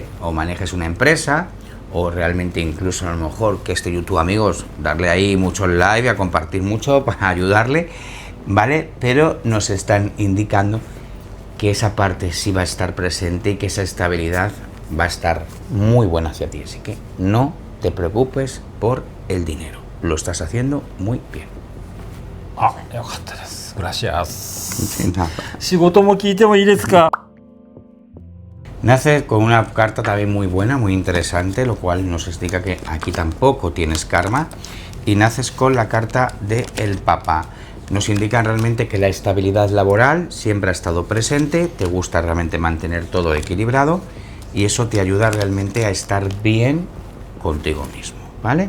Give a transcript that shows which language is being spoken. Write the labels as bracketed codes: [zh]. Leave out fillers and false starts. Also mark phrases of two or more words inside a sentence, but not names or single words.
[es] O manejes una empresa, o realmente incluso a lo mejor que este YouTube, amigos, darle ahí mucho live, a compartir mucho para ayudarle, ¿vale? Pero nos están indicando que esa parte sí va a estar presente y que esa estabilidad va a estar muy buena hacia ti. Así que no te preocupes por el dinero. Lo estás haciendo muy bien. [ja] あ、よかったです。グラシアス。仕事も聞いてもいいですか？ [es] Naces con una carta también muy buena, muy interesante, lo cual nos explica que aquí tampoco tienes karma. Y naces con la carta de el Papa. Nos indican realmente que la estabilidad laboral siempre ha estado presente, te gusta realmente mantener todo equilibrado y eso te ayuda realmente a estar bien contigo mismo, ¿vale?